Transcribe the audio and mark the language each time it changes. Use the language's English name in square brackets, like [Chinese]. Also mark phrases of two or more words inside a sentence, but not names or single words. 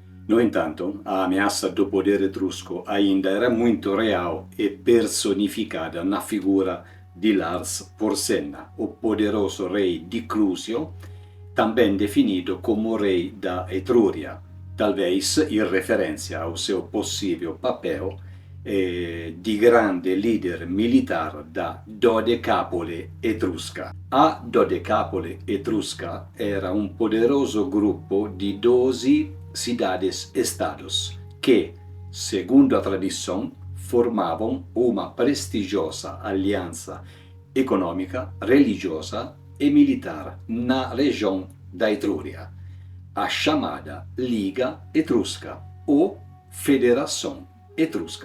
[Portuguese] No entanto, a ameaça do poder etrusco ainda era muito real e personificada na figura de Lars Porsena, o poderoso rei di Clusio, também definido como rei da Etruria, talvez em referência ao seu possível papel di grande leader militar da Dodecapole etrusca. A Dodecapole etrusca era um poderoso grupo de 12 cidades-estados que, segundo a tradição, formavam uma prestigiosa aliança econômica, religiosa e militar na região da Etruria, a chamada Liga Etrusca ou Federação Etrusca.